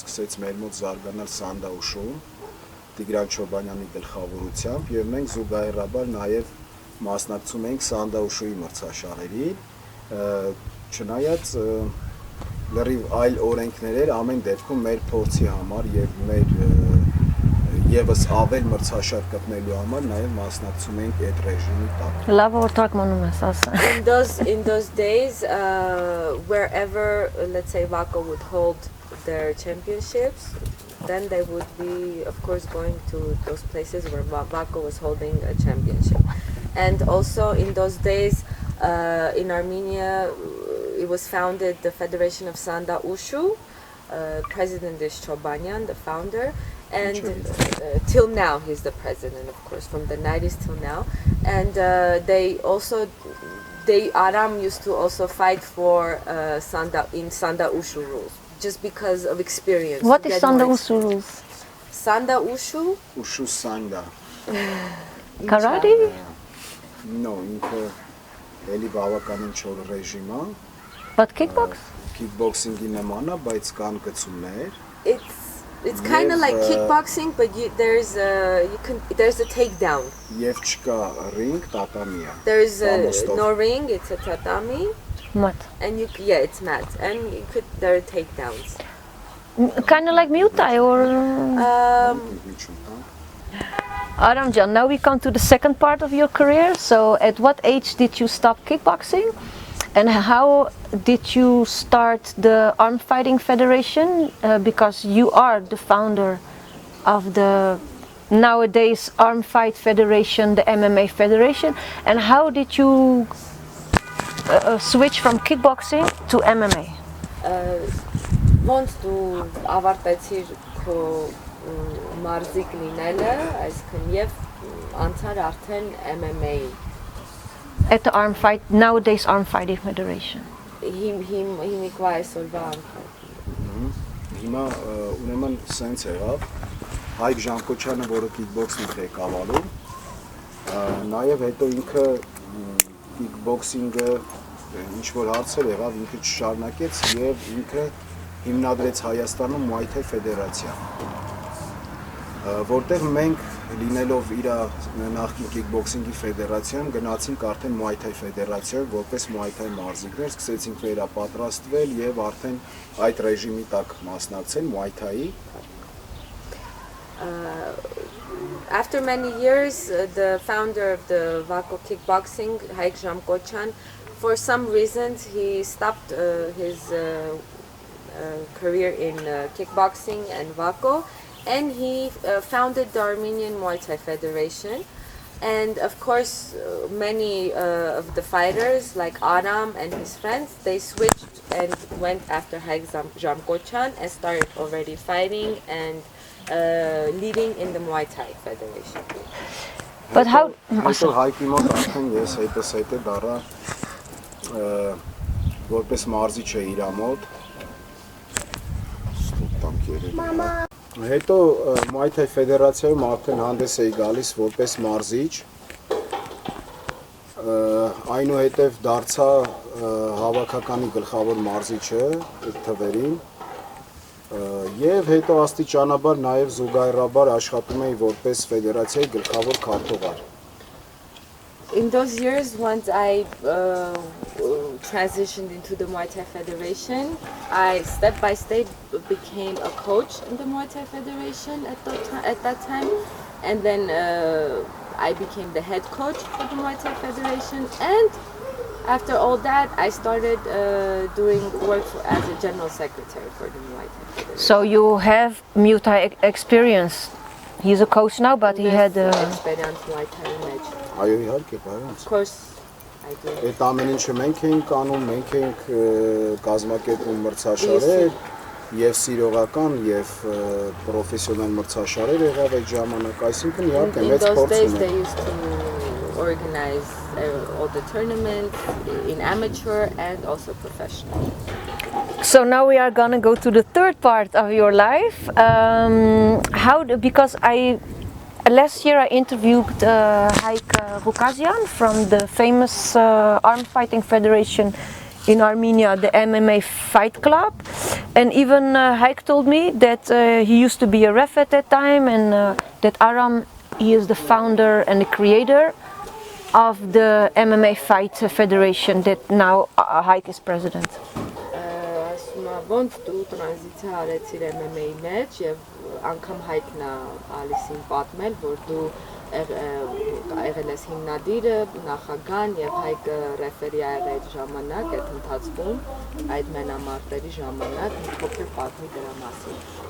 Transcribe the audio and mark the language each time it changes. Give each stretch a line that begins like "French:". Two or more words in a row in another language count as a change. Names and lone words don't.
Armenian: սկսեց մեր մոտ զարգանալ սանդաուշում, Տիգրան Չոբանյանի գլխավորությամբ եւ մենք զուգահեռաբար նաեւ մասնակցում ենք սանդաուշուի մրցաշարերի, չնայած լրիվ այլ օրենքներ էր ամեն դեպքում մեր փորձի համար եւ մեր եւս ավել մրցաշար գտնելու համար նաեւ մասնակցում ենք այդ ռեժիմի տակ։ Լավ որ թարգմանում ես ասա։
English: In those days, wherever, let's say, Vaco would hold their championships, then they would be, of course, going to those places where Vaco was holding a championship. And also in those days, in Armenia, it was founded the Federation of Sanda Ushu. President is Chobanyan, the founder, and till now he's the president, of course, from the 90s till now. And Aram used to also fight for Sanda Ushu rules, just because of experience. What is Sanda Ushu rules? Sanda Ushu? Ushu Sanda. Karate? No,
Armenian: ինքը էլի բավականին չոր ռեժիմ է։
English: But kickbox?
Armenian: Kickboxing-ի նման է, բայց կան գծումներ։
English: It's kind of like kickboxing, but there's a takedown.
Armenian: Եվ չկա ring, tatami է։
English: There's no ring, it's a tatami. Mat. And it's mat, and there are takedowns. Kind of like Muay Thai or. Aramjan, now we come to the second part of your career. So, at what age did you stop kickboxing? And how did you start the Arm Fighting Federation? Because you are the founder of the nowadays Arm Fight Federation, the MMA Federation. And how did you switch from kickboxing to MMA?
Armenian: Ոնց դու ավարտեցիր քո մարզիկ լինելը, այսինքն եւ անցար արդեն MMA
English: at the Arm Fight, nowadays Arm Fighting Federation.
Armenian: Հիմա ուրեմն սենց եղավ, Hayk Ghukasյանը, որը kickbox-ն է ղեկավարում, նաև հետո ինքը kickboxing-ը ինչ որ հարցեր եղավ, ինքը չշարունակեց եւ ինքը հիմնադրեց Հայաստանում Muay Thai Federation, որտեղ մենք լինելով իր նախկին kickboxing-ի ֆեդերացիան գնացինք արդեն Muay Thai Federation, որպես Muay Thai մարզիկներ, սկսեցինք վերապատրաստվել եւ արդեն այդ ռեժիմի տակ մասնակցել Muay Thai-ի.
English: After many years, the founder of the Vako Kickboxing, Hayk Ghukasyan, for some reasons he stopped his career in kickboxing and Vako, and he founded the Armenian Muay Thai Federation. And of course, many of the fighters like Aram and his friends, they switched and went after Hayk Ghukasyan and started already fighting and leading in the Muay Thai Federation. But how?
Armenian: Հետո Հայկի մոտ արդեն ես հետը դառա որպես մարզիչ է իր մոտ. Հետո Muay Thai Federation-ում արդեն հանդես էի գալիս որպես մարզիչ. Այնուհետև դարձա հավաքականի գլխավոր մարզիչը այդ թվերին. Եվ հետո աստիճանաբար նաև զուգահեռաբար աշխատում էի որպես ֆեդերացիայի գլխավոր քարտուղար.
English: In those years, once I transitioned into the Muay Thai Federation, I step by step became a coach in the Muay Thai Federation at that time, and then I became the head coach for the Muay Thai Federation, and after all that, I started doing work as a general secretary for the Muay Thai Federation. So you have Muay Thai experience. He's a coach now, but he had. Experience Muay Thai match.
Armenian: Այո, իհարկե, բարոց.
English: Of course, I do.
Armenian: Այդ ամեն ինչը մենք էինք անում, մենք էինք կազմակերպում մրցաշարեր, եւ սիրողական, եւ պրոֆեսիոնալ մրցաշարեր եղավ այդ ժամանակ, այսինքն իհարկե մեծ փորձ
English: In those days,
Armenian: ունենք.
English: they used to organize all the tournaments in amateur and also professional. So now we are gonna go to the third part of your life. Because last year I interviewed Hayk Ghukasyan from the famous Armed Fighting Federation in Armenia, the MMA Fight Club, and even Hayk told me that he used to be a ref at that time, and that Aram, he is the founder and the creator of the MMA Fight Federation that now Hayk is president.
Armenian: Ոնց դու տրանզիցիա արեցիր MMA-ի մեջ եւ անգամ Հայկն է Ալիսին պատմել, որ դու եղել ես հիմնադիրը, նախագահն եւ Հայկը ռեֆերի ա եղել այդ ժամանակ, այդ ընթացքում, այդ մենամարտերի ժամանակ, մի փոքր պատմի դրա մասին։